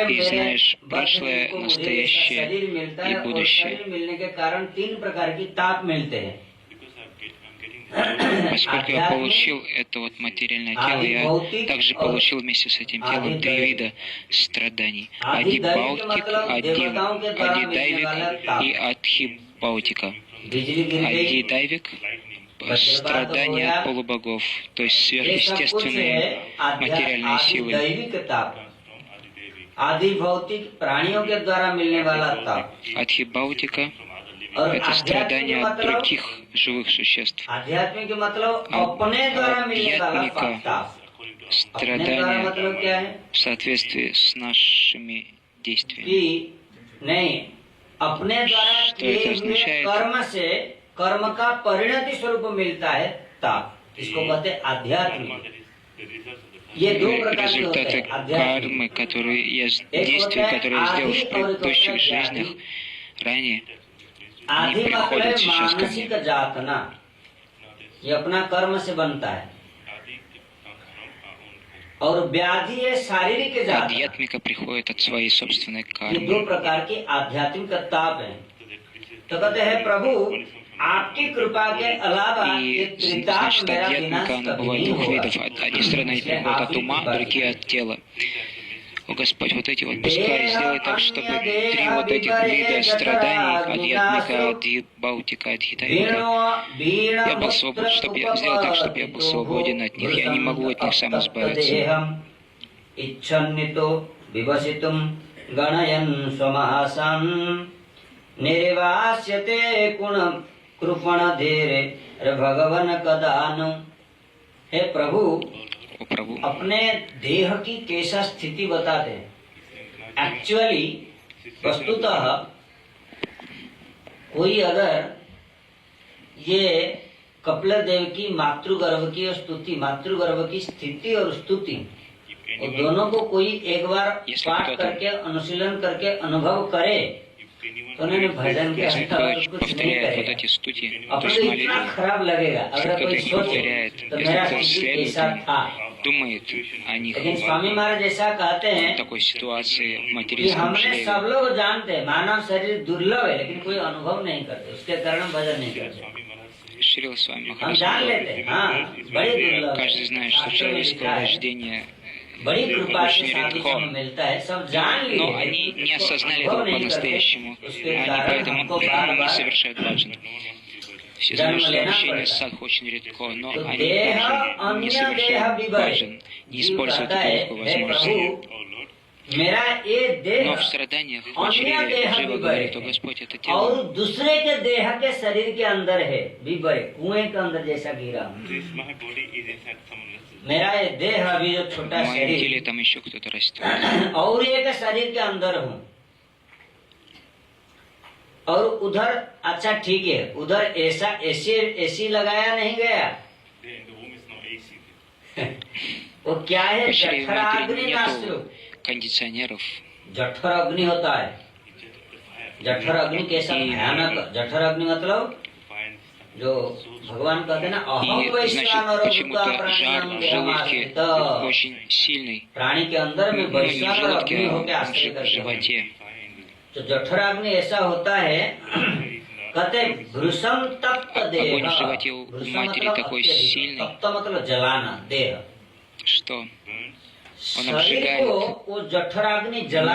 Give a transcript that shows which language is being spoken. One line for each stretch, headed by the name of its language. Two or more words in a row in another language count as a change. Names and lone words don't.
Russian: прошлое, настоящее
Hindi: शरीर मिलता है,
Russian: и
Hindi: और
Russian: будущее.
Hindi: शरीर मिलने के कारण 3 प्रकार की ताप मिलते हैं।
Russian: Поскольку я получил это вот материальное тело, я также получил вместе с этим телом 3 вида страданий. Адибаутик, адидайвик и адхибаутика. Адидайвик – страдания от полубогов, то есть сверхъестественные материальные силы.
Hindi: आदि भौतिक प्राणियों के द्वारा मिलने वाला ताप।
Russian: Адхибаутика – это страдания от других живых существ.
Hindi: आध्यात्मिक मतलब अपने द्वारा मिलने वाला ताप।
Russian: Страдания в соответствии с нашими действиями.
Hindi: कि नहीं, अपने द्वारा किए हुए कर्म से कर्म का परिणति स्वरूप मिलता है ताप। इसको कहते हैं आध्यात्मिक। ये दो प्रकार के होते
Russian: Результаты
Hindi: हैं आध्यात्मिक।
Russian: кармы, которые действия, которые я сделал в предыдущих жизнях ранее,
Hindi: आदि
Russian: они приходят
Hindi: मतलब
Russian: сейчас ко
Hindi: मानसिक
Russian: мне.
Hindi: जातना, ये अपना कर्म से बनता है। और व्याधि है शारीरिक जातना।
Russian: Адьятмика приходит от своей собственной
Hindi: ये दो
Russian: кармы.
Hindi: प्रकार की आध्यात्मिक ताप है। तो कहते हैं प्रभु आपकी कृपा के अलावा ये
Russian: И,
Hindi: त्रिताप
Russian: значит,
Hindi: मेरा विनाश
Russian: адьятмика, она
Hindi: कभी
Russian: бывает
Hindi: नहीं
Russian: двух
Hindi: होगा।
Russian: видов. Одни страдания приходят от ума, другие от тела. О Господь, вот эти вот пускай сделай так, чтобы 3 вот этих вида страданий, адьятмика, адибаутика, адхитавика, я был свободен, чтобы я сделал так, чтобы я был свободен от них. Я не могу от них сам избавиться.
Sanskrit: इच्छन्नितो विवसितुं गणयन् स्वमहासन् निर्वास्यते कुण कृपणधीरे भगवन कदानु।
Hindi: हे प्रभु,
Russian: О Прабhu,
Hindi: अपने देह की कैसा स्थिति बताते हैं। एक्चुअली वस्तुतः कोई अगर ये कपिल देव की मातृगर्भ की स्तुति, मातृगर्भ की स्थिति और स्तुति, और दोनों को कोई एक बार पाठ करके अनुशीलन करके अनुभव करे तो उन्होंने भजन के
Russian: если
Hindi: अंतर
Russian: кто
Hindi: कुछ नहीं
Russian: повторяет вот
Hindi: करेगा।
Russian: эти студии, то
Hindi: अपने
Russian: есть
Hindi: को इतना
Russian: молитвы,
Hindi: खराब लगेगा
Russian: если
Hindi: अगर
Russian: кто-то
Hindi: कोई
Russian: их
Hindi: सोचे
Russian: повторяет,
Hindi: तो
Russian: если
Hindi: मेरा
Russian: кто-то
Hindi: स्थिति
Russian: следует
Hindi: कैसा
Russian: им,
Hindi: था।
Russian: думает о них
Hindi: लेकिन स्वामी महाराज ऐसा कहते
Russian: в
Hindi: हैं
Russian: такой ситуации, в
Hindi: कि
Russian: материнском
Hindi: हमने
Russian: шлеме.
Hindi: सब लोग जानते हैं मानव शरीर दुर्लभ है, लेकिन कोई अनुभव नहीं करते, उसके कारण हम भजन नहीं करते।
Russian: Шрила с вами
Hindi: हम
Russian: Махарадж
Hindi: जान
Russian: сказал,
Hindi: लेते हैं, हाँ बड़ी दुर्लभ
Russian: каждый знает, что
Hindi: शास्त्रों में
Russian: человеческое
Hindi: लिखा है,
Russian: рождение,
Hindi: बड़ी कृपा से
Russian: очень
Hindi: साधु
Russian: редко.
Hindi: संग मिलता है, सब जान लिए,
Russian: но они не осознали
Hindi: अनुभव
Russian: этого
Hindi: नहीं करते,
Russian: по-настоящему.
Hindi: उसके
Russian: Они
Hindi: कारण
Russian: поэтому
Hindi: हमको बार-बार
Russian: не совершают баджан. Все знают, что общение с садху очень редко, но
Hindi: तो
Russian: они
Hindi: देह
Russian: также не
Hindi: अन्य देह
Russian: совершают
Hindi: विवरे
Russian: баджан, не используют
Hindi: कहता
Russian: эту
Hindi: है,
Russian: легкую
Hindi: हे
Russian: возможность.
Hindi: प्रभु मेरा ये देह
Russian: Но в страданиях в
Hindi: अन्य
Russian: очереди
Hindi: देह
Russian: живо
Hindi: विवरे
Russian: говорит, о Господь, это тело.
Hindi: और दूसरे के देह के शरीर के अंदर है, विवरे कुएं के अंदर जैसा गिरा हूं। मेरा ये देह अभी जो छोटा
Russian: В моем теле
Hindi: शरीर
Russian: там еще кто-то растет.
Hindi: और एक शरीर के अंदर हूँ, और उधर अच्छा ठीक है, उधर ऐसा एसी लगाया नहीं गया। वो क्या है,
Russian: В чреве
Hindi: जठर अग्नि
Russian: матери
Hindi: नास्त्रु।
Russian: нету кондиционеров.
Hindi: जठर अग्नि होता है। जठर अग्नि कैसा भयानक, जठर अग्नि मतलब जो भगवान कहते हैं ना, अहम
Russian: И,
Sanskrit: वैश्वानर
Russian: значит, почему-то
Sanskrit: भूता
Russian: жар
Sanskrit: प्राणिनाम
Russian: в желудке
Sanskrit: देहमाश्रित।
Russian: очень сильный.
Hindi: प्राणी के अंदर में
Russian: Ну, не в
Hindi: वैश्वानर
Russian: желудке,
Hindi: अग्नि
Russian: а
Hindi: होकर आश्रय
Russian: в
Hindi: करते हैं।
Russian: животе.
Hindi: तो जठर अग्नि ऐसा होता है, कहते
Sanskrit: भृषम तप्त देह।
Russian: Огонь в животе у
Hindi: भृषम
Russian: матери
Hindi: मतलब
Russian: такой
Hindi: अत्यधिक,
Russian: сильный.
Hindi: तप्त मतलब जलाना देह।
Russian: Что, он
Hindi: शरीर
Russian: обжигает,
Hindi: को वो जठर अग्नि जलाता